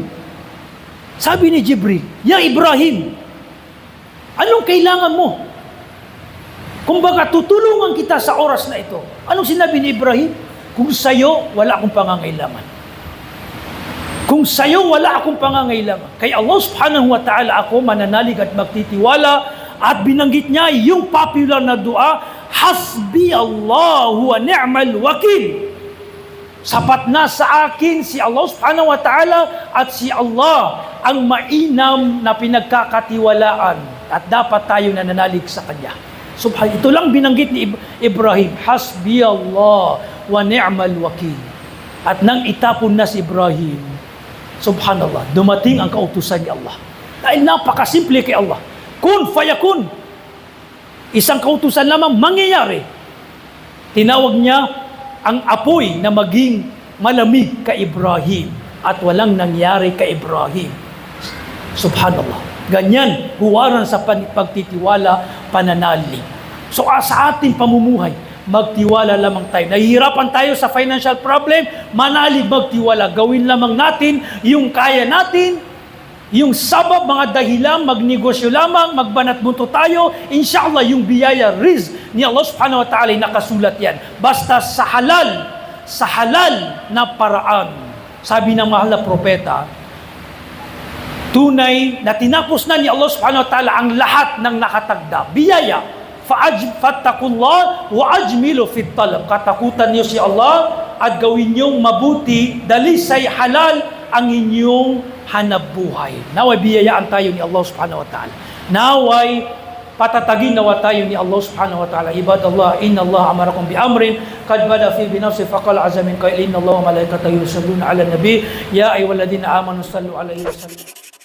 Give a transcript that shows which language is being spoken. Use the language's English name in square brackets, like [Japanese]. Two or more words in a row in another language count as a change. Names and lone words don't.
[Filipino] Sabi ni Jibril, "Ya Ibrahim, anong kailangan mo? Kumbaga, tutulungan kita sa oras na ito." Anong sinabi ni Ibrahim? "Kung sa'yo, wala akong pangangailangan. Kung sa'yo, wala akong pangangailangan. Kay Allah [Arabic] سبحانه وتعالى [Filipino] ako mananalig at magtitiwala." At binanggit niya yung popular na dua, [Arabic] "حسبي الله ونعم الوكيل." [Filipino] Sapat na sa akin si Allah [Arabic] سبحانه وتعالى [Filipino] at si Allah ang mainam na pinagkakatiwalaan at dapat tayo nananalig sa Kanya. Ito lang binanggit ni Ibrahim, [Arabic] "حسبي الله ونعم الوكيل." [Filipino] At nang itapon na si Ibrahim, subhanallah, dumating ang kautusan ni Allah. Dahil napakasimple kay Allah. [Arabic] كن فيكون. [Filipino] Isang kautusan lamang mangyayari. Tinawag niya ang apoy na maging malamig kay Ibrahim at walang nangyari kay Ibrahim. Subhanallah. Ganyan, huwaran sa pagtitiwala, pananalig. So sa ating pamumuhay, magtiwala lamang tayo. Nahihirapan tayo sa [English] financial problem, [Filipino] manalig, magtiwala. Gawin lamang natin yung kaya natin. Yung sabab, mga dahilan, magnegosyo lamang, magbanat bunto tayo, inshallah yung biyaya, rizq ni Allah [Arabic] سبحانه وتعالى, [Filipino] nakasulat yan. Basta sa halal na paraan. Sabi ng mahal na propeta, tunay na tinapos na ni Allah [Arabic] سبحانه وتعالى [Filipino] ang lahat ng nakatagda. [Arabic] Biyaya, فاتقوا الله وأجملوا في الطلب. [Filipino] Katakutan niyo si Allah at gawin niyong mabuti, dalisay halal ang inyong hanap buhay. Naway biyayaan tayo ni Allah [Arabic] سبحانه وتعالى. [Filipino] Naway patatagin nawa tayo ni Allah [Arabic] سبحانه وتعالى. عباد الله إن الله أمركم بأمر قد بدأ فيه بنفسه فقال عز من قائل إن الله وملائكته يصلون على النبي يا أيها الذين آمنوا صلوا عليه وسلموا